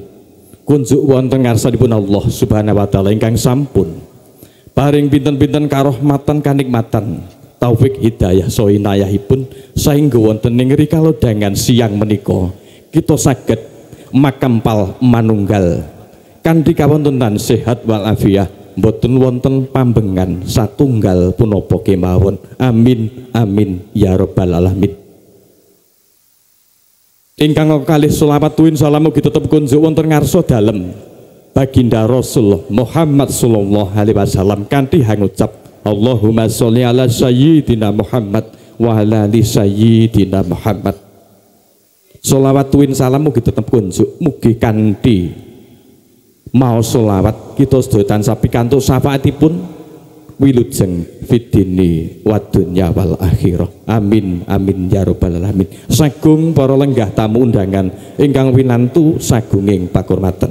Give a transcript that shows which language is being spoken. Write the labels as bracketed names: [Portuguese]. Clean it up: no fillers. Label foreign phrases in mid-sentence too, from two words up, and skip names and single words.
[Javanese] Kunjuk wonten ngarsanipun [Arabic] الله سبحانه وتعالى [Javanese] ingkang sampun paring pinten-pinten karahmatan kanikmatan taufik hidayah saha inayahipun saengga wonten ing rikala dangan siang menika kita saged makampal manunggal kanthi kawontenan sehat walafiat mboten wonten pambengan satunggal punapa kemawon. [Arabic] آمين آمين يا رب العالمين. [Javanese] Ingkang kalih selawat tuwin salam ugi tetep kunjuk wonten ngarsa dalem baginda Rasulullah Muhammad [Arabic] صلى الله عليه وسلم [Javanese] kanthi hangucap [Arabic] اللهم صل على سيدنا محمد وعلى آل سيدنا محمد. [Javanese] Selawat tuwin salam ugi tetep kunjuk mugi kanthi mau selawat kita sedaya tansah pikantuk syafaatipun wilujeng [Arabic] في الدين والدنيا والآخرة. آمين آمين يا رب العالمين. [Javanese] Sagung para lenggah tamu undangan ingkang winantu sagunging pakurmatan.